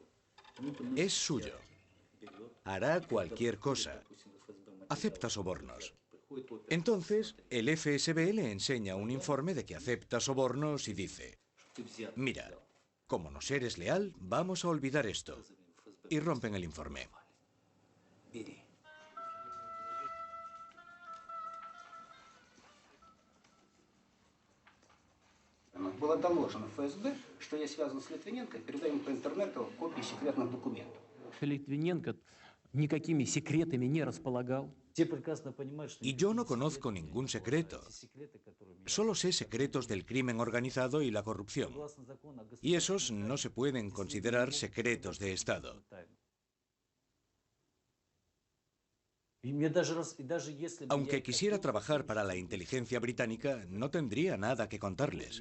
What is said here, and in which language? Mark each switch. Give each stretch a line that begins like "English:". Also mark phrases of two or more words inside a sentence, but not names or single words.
Spanish: Es suyo. Hará cualquier cosa. Acepta sobornos. Entonces, el FSB le enseña un informe de que acepta sobornos y dice: mira, como nos eres leal, vamos a olvidar esto. Y rompen el informe.
Russian: Было доложено ФСБ, что я связан с Литвиненко, передаем по интернету копии секретных документов. Литвиненко никакими секретами не располагал.
Spanish: Y yo no conozco ningún secreto. Solo sé secretos del crimen organizado y la corrupción. Y esos no se pueden considerar secretos de Estado. Aunque quisiera trabajar para la inteligencia británica, no tendría nada que contarles.